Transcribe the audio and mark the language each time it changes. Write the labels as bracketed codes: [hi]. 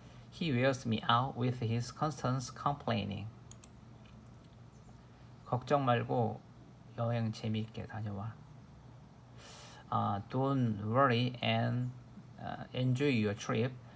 [en] He wears me out with his constant complaining. [ko] 걱정 말고 여행 재미있게 다녀와. [en] Don't worry and enjoy your trip.